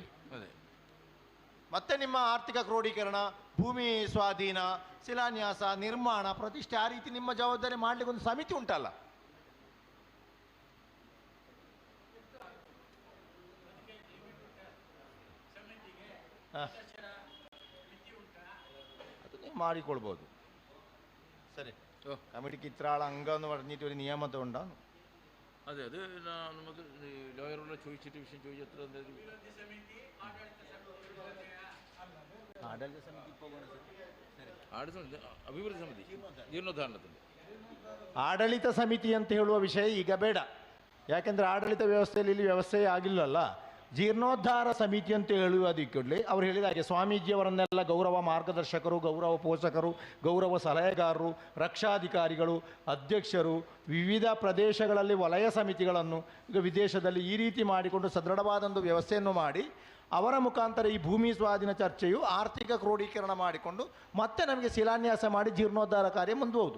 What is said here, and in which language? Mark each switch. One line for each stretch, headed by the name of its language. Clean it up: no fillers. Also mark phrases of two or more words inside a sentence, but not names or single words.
Kannada: ಮತ್ತೆ ನಿಮ್ಮ ಆರ್ಥಿಕ ಕ್ರೋಢೀಕರಣ, ಭೂಮಿ ಸ್ವಾಧೀನ, ಶಿಲಾನ್ಯಾಸ, ನಿರ್ಮಾಣ, ಪ್ರತಿಷ್ಠೆ, ಆ ರೀತಿ ನಿಮ್ಮ ಜವಾಬ್ದಾರಿ ಮಾಡಲಿಕ್ಕೆ ಒಂದು ಸಮಿತಿ ಉಂಟಲ್ಲ. ಅದು ನೀವು ಮಾಡಿಕೊಳ್ಬೋದು. ಸರಿ,
Malayalam: കമ്മിറ്റി ഇത്രയാൾ അംഗമെന്ന് പറഞ്ഞിട്ട് ഒരു നിയമത്തെ ഉണ്ടാകും. അതെ, അത് നമുക്ക് ലോയറോട് ചോദിച്ചിട്ട് വിഷയം ചോദിച്ചത്ര
Kannada: ಆಡಳಿತ ಸಮಿತಿ ಅಭಿವೃದ್ಧಿ ಸಮಿತಿ ಜೀರ್ಣೋದ್ಧಾರಣದಲ್ಲಿ ಆಡಳಿತ ಸಮಿತಿ ಅಂತ ಹೇಳುವ ವಿಷಯ ಈಗ ಬೇಡ. ಯಾಕೆಂದರೆ ಆಡಳಿತ ವ್ಯವಸ್ಥೆಯಲ್ಲಿ ಇಲ್ಲಿ ವ್ಯವಸ್ಥೆ ಆಗಿಲ್ಲಲ್ಲ. ಜೀರ್ಣೋದ್ಧಾರ ಸಮಿತಿ ಅಂತ ಹೇಳುವುದಕ್ಕೊಡ್ಲಿ ಅವ್ರು ಹೇಳಿದ ಹಾಗೆ ಸ್ವಾಮೀಜಿಯವರನ್ನೆಲ್ಲ ಗೌರವ ಮಾರ್ಗದರ್ಶಕರು, ಗೌರವ ಪೋಷಕರು, ಗೌರವ ಸಲಹೆಗಾರರು, ರಕ್ಷಾಧಿಕಾರಿಗಳು, ಅಧ್ಯಕ್ಷರು, ವಿವಿಧ ಪ್ರದೇಶಗಳಲ್ಲಿ ವಲಯ ಸಮಿತಿಗಳನ್ನು ಈಗ ವಿದೇಶದಲ್ಲಿ ಈ ರೀತಿ ಮಾಡಿಕೊಂಡು ಸದೃಢವಾದೊಂದು ವ್ಯವಸ್ಥೆಯನ್ನು ಮಾಡಿ ಅವರ ಮುಖಾಂತರ ಈ ಭೂಮಿ ಸ್ವಾಧೀನ ಚರ್ಚೆಯು ಆರ್ಥಿಕ ಕ್ರೋಢೀಕರಣ ಮಾಡಿಕೊಂಡು ಮತ್ತೆ ನಮಗೆ ಶಿಲಾನ್ಯಾಸ ಮಾಡಿ ಜೀರ್ಣೋದ್ಧಾರ ಕಾರ್ಯ ಮುಂದುವವುದು.